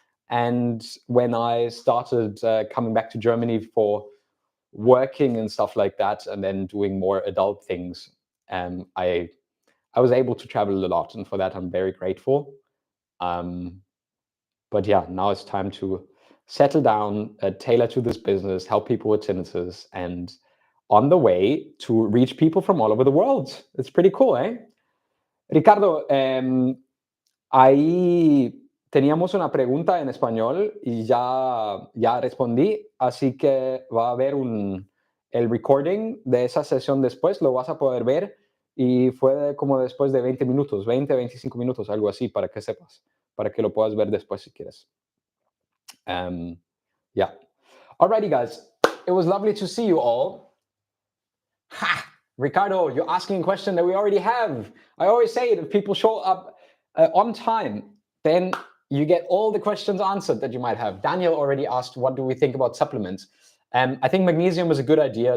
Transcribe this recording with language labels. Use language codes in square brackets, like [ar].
[en] And when I started coming back to Germany for working and stuff like that, and then doing more adult things, I was able to travel a lot. And for that, I'm very grateful. But yeah, now it's time to settle down, tailor to this business, help people with tinnitus, and on the way to reach people from all over the world. It's pretty cool, eh? [es] Ricardo, ahí teníamos una pregunta en español y ya respondí, así que va a haber el recording de esa sesión después, lo vas a poder ver, y fue como después de 20 minutos, 20, 25 minutos, algo así, para que sepas, para que lo puedas ver después si quieres. [en] Yeah. Alrighty, guys. It was lovely to see you all. Ha! Ricardo, you're asking a question that we already have. I always say it, if people show up on time, then you get all the questions answered that you might have. Daniel already asked, what do we think about supplements? I think magnesium is a good idea.